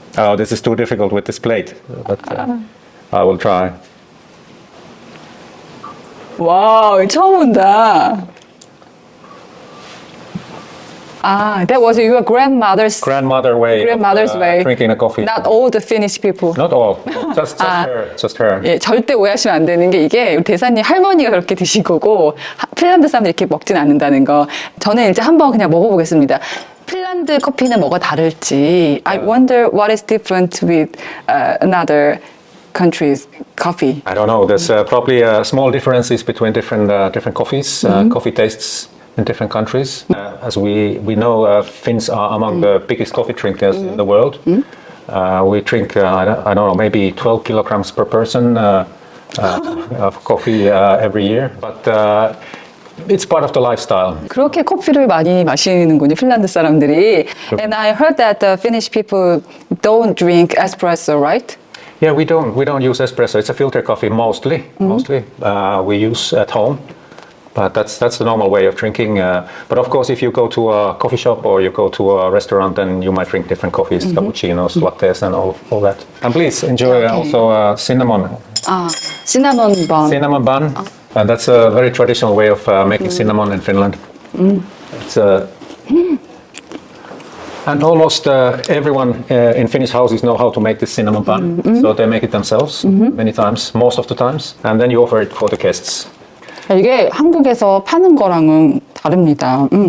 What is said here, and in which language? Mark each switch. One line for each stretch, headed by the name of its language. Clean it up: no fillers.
English: Oh, this is too difficult with this plate, but I will try.
Korean: 와우, 처음 본다.
English: That was your grandmother's way. Grandmother's way. Drinking a coffee. Not all the Finnish people. Not all. Just her. Just her.
Korean: 예, 절대 오해하시면 안 되는 게 이게 우리 대사님 할머니가 그렇게 드신 거고 핀란드 사람들이 이렇게 먹진 않는다는 거. 저는 이제 한번 그냥 먹어보겠습니다. 핀란드 커피는 뭐가 다를지.
English: I wonder what is different with another country's coffee. I don't know. There's probably small differences between different coffees, coffee tastes in different countries. As we know, Finns are among the biggest coffee drinkers in the world. We drink, I don't know, maybe 12 kilograms per person of coffee every year. But it's part of the lifestyle.
Korean: 그렇게 커피를 많이 마시는군요, 핀란드 사람들이.
English: And I heard that the Finnish people don't drink espresso, right? Yeah, we don't use espresso. It's a filter coffee mostly. We use at home. But that's the normal way of drinking. But of course, if you go to a coffee shop or you go to a restaurant, then you might drink different coffees, cappuccinos, lattes, and all that. And please enjoy also cinnamon. Cinnamon bun. Cinnamon bun. And that's a very traditional way of making cinnamon in Finland. It's And almost everyone in Finnish houses know how to make this cinnamon bun. So they make it themselves many times, most of the times. And then you offer it for the guests.
Korean: 이게 한국에서 파는 거랑은 다릅니다.